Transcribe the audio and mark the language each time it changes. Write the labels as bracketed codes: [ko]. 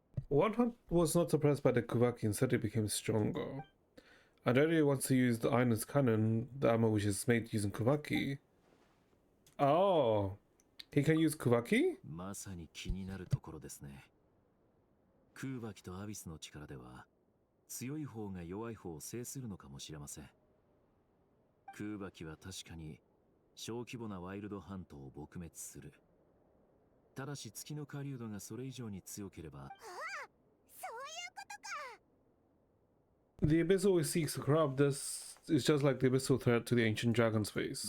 [en] Wild hunt was not suppressed by the Kubaki, instead it became stronger. And Reria wants to use the Iron's cannon, the ammo which is made using Kubaki. Oh, he can use Kubaki? [ja] まさに気になるところですね。空爆とアビスの力では強い方が弱い方を制するのかもしれません。空爆は確かに小規模なワイルドハントを撲滅する。ただし月の狩人がそれ以上に強ければ。 [en] The Abyss always seeks to corrupt. This is just like the abyssal threat to the ancient dragons faced.